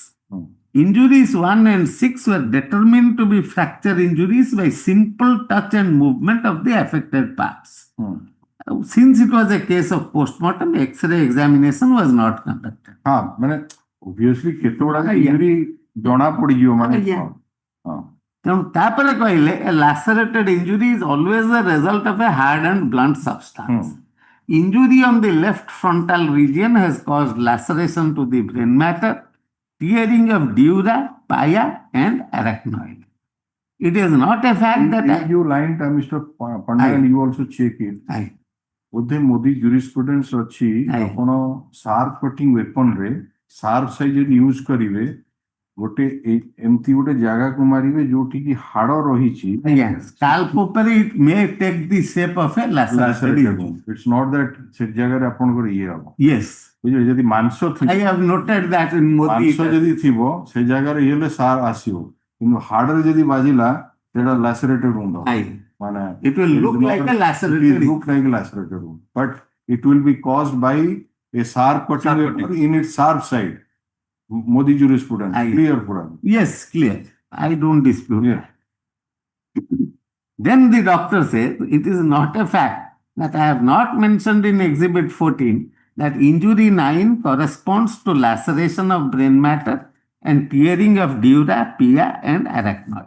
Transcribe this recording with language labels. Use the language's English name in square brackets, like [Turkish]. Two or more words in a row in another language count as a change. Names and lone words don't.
[English] Injuries 1 and 6 were determined to be fracture injuries by simple touch and movement of the affected parts. Since it was a case of postmortem, X-ray examination was not conducted. [Odia] ମାନେ obviously କେତେ ଗୁଡା injury ଜଣା ପଡିଯିବ ମାନେ ତେଣୁ ତାପରେ କହିଲେ [English] a lacerated injury is always the result of a hard and blunt substance. Injury on the left frontal region has caused laceration to the brain matter, tearing of dura, pia and arachnoid. It is not a fact that you line Mr. Pandya and you also check it. [Odia] ବୋଧେ ମୋଦି ଜୁରିସ୍ପ୍ରୁଡେନ୍ସ ଅଛି ଆପଣ [English] sharp cutting weapon [Odia] ରେ [English] sharp side use [Odia] କରିବେ ଗୋଟେ ଏମିତି ଗୋଟେ ଜାଗାକୁ ମାରିବେ ଯୋଉଠି କି ହାଡ ରହିଛି ସ୍କାଲ୍ପ ଉପରେ it may take the shape of a laceration. [English] It's not that [Odia] ସେ ଜାଗାରେ ଆପଣଙ୍କର ଇଏ ହବ. [English] Yes. [Odia] ବୁଝିଲେ ଯଦି ମାଂସ ଥିବ [English] I have noted that in Modi. [Odia] ମାଂସ ଯଦି ଥିବ ସେ ଜାଗାରେ ଇଏ ହେଲେ ସାର ଆସିବ କିନ୍ତୁ ହାଡରେ ଯଦି ବାଜିଲା ସେଟା [English] lacerated wound [Odia] ହବ. [English] It will look like a lacerated wound, but it will be caused by a sharp cutting in its sharp side. Modi jurisprudence, clear. Yes, clear. I don't dispute that. Then the doctor says, it is not a fact that I have not mentioned in Exhibit 14 that injury 9 corresponds to laceration of brain matter and tearing of dura, pia and arachnoid.